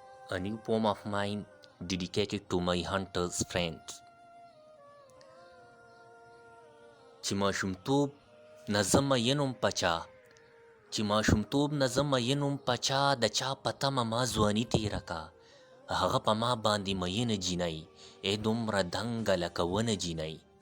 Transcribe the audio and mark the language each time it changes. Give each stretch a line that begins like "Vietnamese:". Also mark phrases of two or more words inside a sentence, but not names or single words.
English: A new poem of mine dedicated to my hunters friends.
Pashto: چې ماشومتوب نه زه مینم پچا، چې ماشومتوب نه زه مینم پچا، د چا په تمه ما ځواني تېره کا. هغه په ما باندې مینه جینۍ، ای دومره دنګه لکه ونه جینۍ.